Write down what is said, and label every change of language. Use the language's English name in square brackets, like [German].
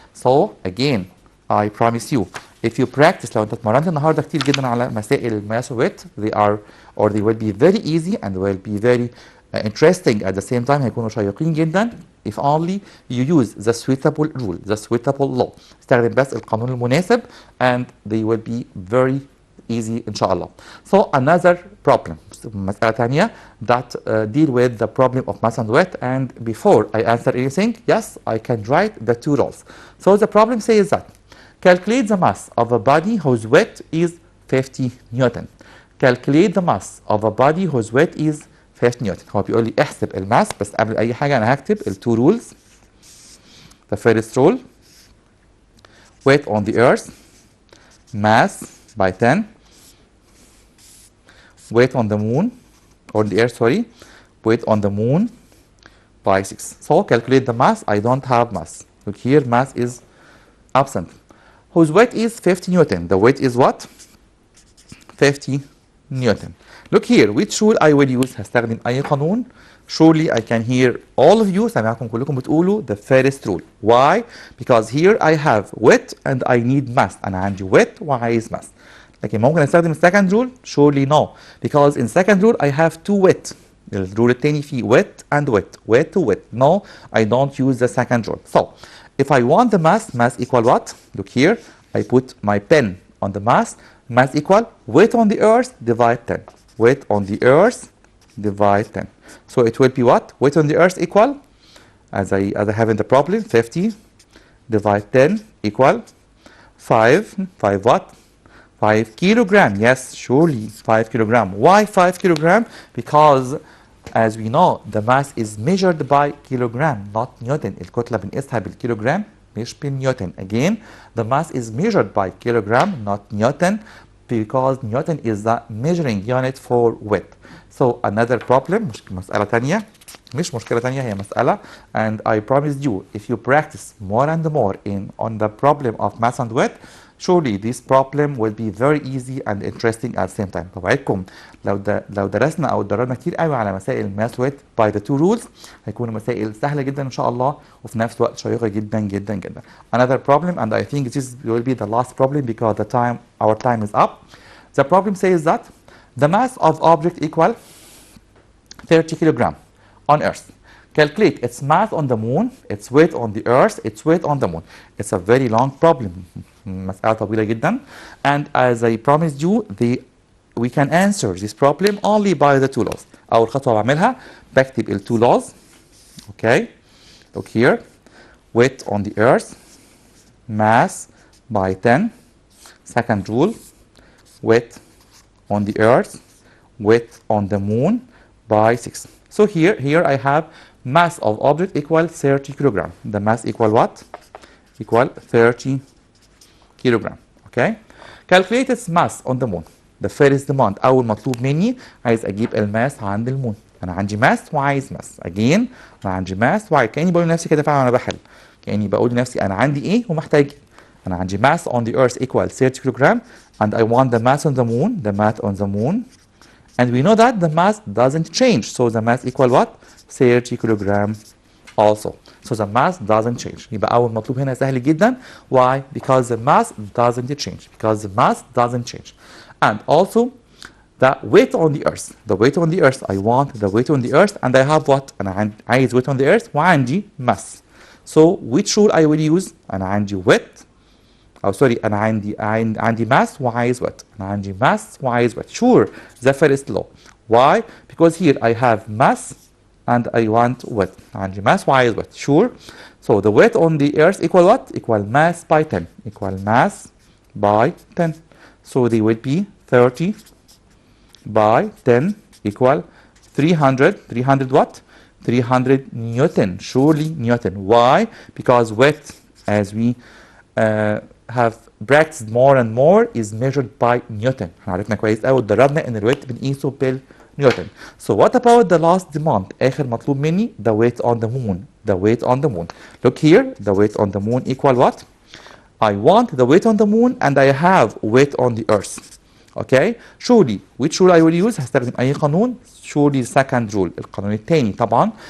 [English] So again, I promise you, if you practice, [Arabic] لو انت اتمرنت النهارده كتير جدا على مسائل الماس ويت, [English] they are or they will be very easy and will be very interesting at the same time. [Arabic] هيكونوا شيقين جدا [English] if only you use the suitable rule, the suitable law. [Arabic] استخدم بس القانون المناسب [English] and they will be very easy [Arabic] إن شاء الله. [English] So another problem, [Arabic] مسألة ثانية [English] that deal with the problem of mass and weight. And before I answer anything, yes, I can write the two laws. So the problem says that calculate the mass of a body whose weight is 50 Newton. Calculate the mass of a body whose weight is 50 newton. [Arabic] هو بيقول لي احسب الماس, بس قبل اي حاجه انا هكتب التو رولز. [English] The first rule, weight on the earth, mass by 10. Weight on the moon, on the earth, sorry, weight on the moon by 6. So calculate the mass. I don't have mass. Look here, mass is absent. Whose weight is 50 Newton. The weight is what? 50 Newton. Look here, which rule I will use? [Arabic] هستخدم أي قانون. [English] Surely I can hear all of you, [Arabic] سامعكم كلكم بتقولوا [English] the first rule. Why? Because here I have weight and I need mass. [Arabic] أنا عندي weight وعايز mass. لكن ممكن استخدم second rule? [English] Surely no. Because in second rule I have two weight. [Arabic] الرول التاني فيه [English] weight and weight. Weight to weight. No, I don't use the second rule. So, if I want the mass equal what? Look here, I put my pen on the mass. Mass equal weight on the earth divide 10. Weight on the earth divide 10. So it will be what? Weight on the earth equal, as I have in the problem, 50 divide 10 equal 5. 5 what? 5 kilogram. Yes, surely 5 kilogram. Why 5 kilogram? Because as we know, the mass is measured by kilogram, not Newton. [Arabic] الكتلة بنقيسها بالكيلوغرام مش بالنيوتن. [English] Again, the mass is measured by kilogram, not Newton, because Newton is the measuring unit for weight. [Arabic] So another problem, مسألة تانية, مش مشكلة تانية, هي مسألة. [English] And I promised you, if you practice more and more on the problem of mass and weight, surely this problem will be very easy and interesting at the same time. [Arabic] بوعدكم لو درسنا او اتدربنا كتير قوي على مسائل الماس ويت [English] by the two rules, [Arabic] هيكونوا مسائل سهله جدا ان شاء الله, وفي نفس الوقت شيقه جدا جدا جدا. [English] Another problem, and I think this will be the last problem because our time is up. The problem says that the mass of object equal 30 kilogram on Earth. Calculate its mass on the moon, its weight on the Earth, its weight on the moon. It's a very long problem. [Arabic] مسألة طويلة جدا. [English] And as I promised you, we can answer this problem only by the two laws. [Arabic] أول خطوة بعملها بكتب ال [English] two laws. Okay. Look here. Weight on the Earth, mass by 10. Second rule. Weight on the Earth, weight on the moon by 6. So here I have mass of object equal 30 kilogram. The mass equal what? Equal 30 kilogram. Okay. Calculate its mass on the moon. The first demand, [Arabic] أول مطلوب مني عايز أجيب الماس عند المون. أنا عندي ماس وعايز ماس. Again أنا عندي ماس وعايز. كأني بقول لنفسي كده فعلا وأنا بحل. كأني بقول لنفسي أنا عندي إيه ومحتاج. أنا عندي [English] mass on the earth equal 30 kilogram and I want the mass on the moon. The mass on the moon. And we know that the mass doesn't change. So the mass equal what? 30 kilogram also. So the mass doesn't change. [Arabic] يبقى أول مطلوب هنا سهل جدا. [English] Why? Because the mass doesn't change. Because the mass doesn't change. And also the weight on the earth. The weight on the earth. I want the weight on the earth and I have what? [Arabic] أنا عايز [English] weight on the earth وعندي mass. So which rule I will use? [Arabic] أنا عندي weight. أو sorry أنا عندي mass وعايز weight. أنا عندي mass وعايز weight. [English] Sure, the first law. Why? Because here I have mass and I want width. [Arabic] عندي mass وعايز width. [English] Sure. So the weight on the earth equal what? Equal mass by 10. Equal mass by 10. So they will be 30 by 10 equal 300. 300 what? 300 Newton. Surely Newton. Why? Because width, as we have practiced more and more, is measured by Newton. [Arabic] عرفنا كويس قوي اتدربنا ان الويت بنقيسه بالنيوتن. [English] So what about the last demand? [Arabic] آخر مطلوب مني [English] the weight on the moon. The weight on the moon. Look here, the weight on the moon equal what? I want the weight on the moon and I have weight on the earth. Okay? Surely, which rule I will use? [Arabic] هستخدم أي قانون? [English] Surely the second rule. [Arabic] القانون الثاني طبعا.